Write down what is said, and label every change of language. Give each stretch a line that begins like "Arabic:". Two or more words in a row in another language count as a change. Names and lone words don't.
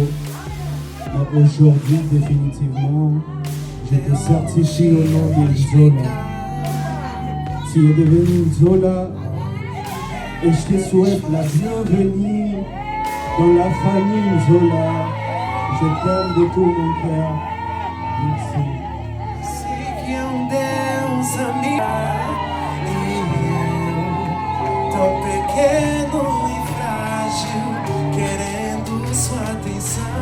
French: Mais aujourd'hui, définitivement, je te certifie au nom de Zola. Tu es devenu Zola et je te souhaite la bienvenue dans la famille Zola. Je t'aime de tout mon cœur. Merci.
Portuguese: Sei que Deus amigo tão pequeno e frágil, querendo sua atenção.